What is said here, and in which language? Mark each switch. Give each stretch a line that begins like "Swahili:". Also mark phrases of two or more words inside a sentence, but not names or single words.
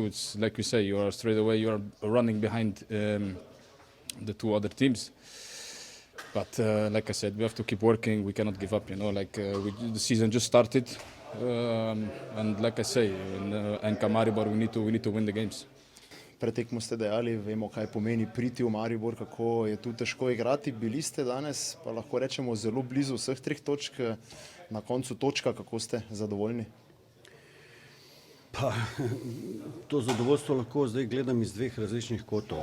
English: It's like you say, you are straight away. You are running behind the two other teams. But like I said, we have to keep working. We cannot give up. The season just started, and like I say, in Maribor we need to win the games.
Slovenian: Pred tekmo ste dejali, vemo, kaj pomeni priti v Maribor, kako je tu težko igrati. Bili ste danes, pa lahko rečemo, zelo blizu vseh 3 točk. Na koncu točka, kako ste zadovoljni? Pa, to zadovoljstvo lahko zdaj gledam iz 2 različnih kotov.